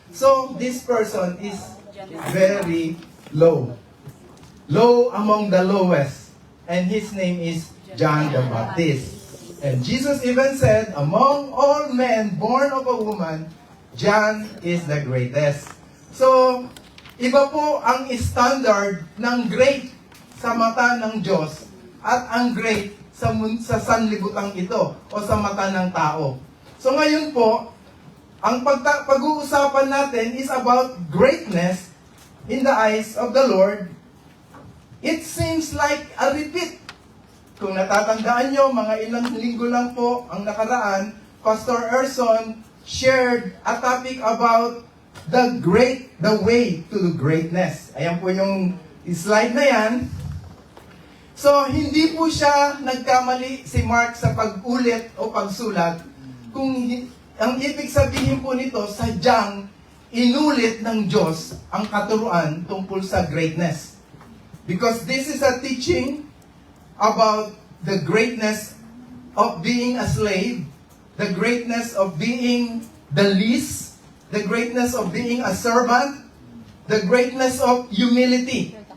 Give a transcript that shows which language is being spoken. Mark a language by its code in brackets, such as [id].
[en] So this person is very low. Low among the lowest. And his name is John the Baptist. And Jesus even said, among all men born of a woman, John is the greatest. [tl] So, iba po ang standard ng great sa mata ng Diyos at ang great sa sanlibutan ito o sa mata ng tao. So ngayon po, ang pag-uusapan natin [en] is about greatness in the eyes of the Lord. It seems like a repeat. [tl] Kung natatandaan nyo, mga ilang linggo lang po ang nakaraan, [en] Pastor Erson shared a topic about the way to the greatness. [tl] Ayan po yung slide na yan. So, hindi po siya nagkamali si Mark sa pag-ulit o pagsulat. Kung ang ibig sabihin po nito, sadyang inulit ng Diyos ang katuruan tungkol sa greatness. [en] Because this is a teaching about the greatness of being a slave, the greatness of being the least, the greatness of being a servant, the greatness of humility.